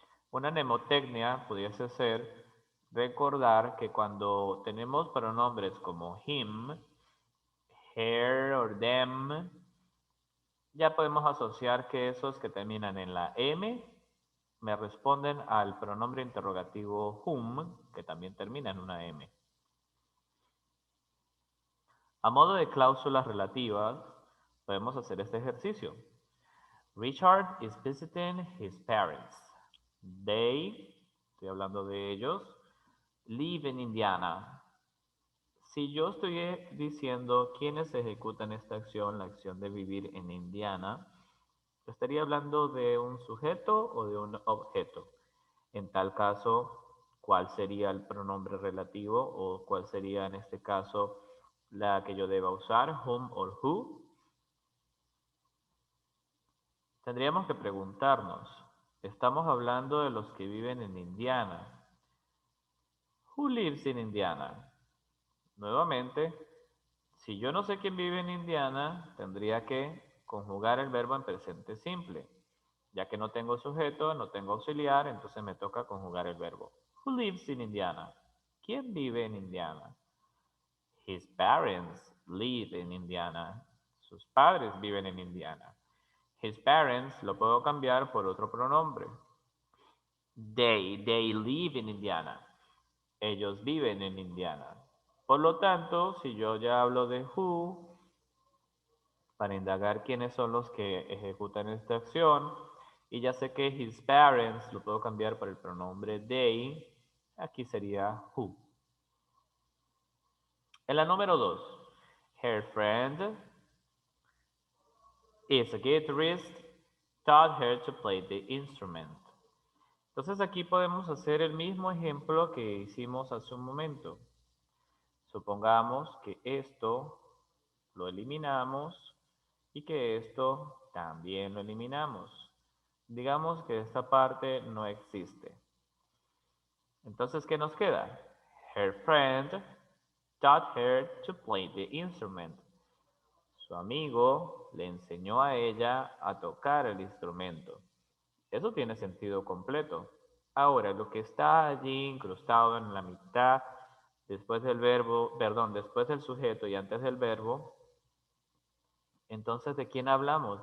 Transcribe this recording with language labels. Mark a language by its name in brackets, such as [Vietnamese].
[Spanish] Una mnemotecnia pudiese ser recordar que cuando tenemos pronombres como him, her or them, ya podemos asociar que esos que terminan en la M me responden al pronombre interrogativo whom, que también termina en una M. A modo de cláusulas relativas, podemos hacer este ejercicio. [English] Richard is visiting his parents. They, [Spanish] estoy hablando de ellos, [English] live in Indiana. [Spanish] Si yo estoy diciendo quiénes ejecutan esta acción, la acción de vivir en Indiana, estaría hablando de un sujeto o de un objeto. En tal caso, ¿cuál sería el pronombre relativo o cuál sería en este caso la que yo deba usar, whom or who? Tendríamos que preguntarnos, estamos hablando de los que viven en Indiana. [English] Who lives in Indiana? [Spanish] Nuevamente, si yo no sé quién vive en Indiana, tendría que conjugar el verbo en presente simple. Ya que no tengo sujeto, no tengo auxiliar, entonces me toca conjugar el verbo. [English] Who lives in Indiana? [Spanish] ¿Quién vive en Indiana? [English] His parents live in Indiana. [Spanish] Sus padres viven en Indiana. His parents lo puedo cambiar por otro pronombre. [English] They live in Indiana. [Spanish] Ellos viven en Indiana. Por lo tanto, si yo ya hablo de who, para indagar quiénes son los que ejecutan esta acción, y ya sé que his parents lo puedo cambiar por el pronombre they, aquí sería who. En la número 2, [English] her friend is a guitarist, taught her to play the instrument. [Spanish] Entonces aquí podemos hacer el mismo ejemplo que hicimos hace un momento. Supongamos que esto lo eliminamos y que esto también lo eliminamos. Digamos que esta parte no existe. Entonces, ¿qué nos queda? [English] Her friend taught her to play the instrument. [Spanish] Su amigo le enseñó a ella a tocar el instrumento. Eso tiene sentido completo. Ahora, lo que está allí incrustado en la mitad, después del verbo, perdón, después del sujeto y antes del verbo, entonces, ¿de quién hablamos?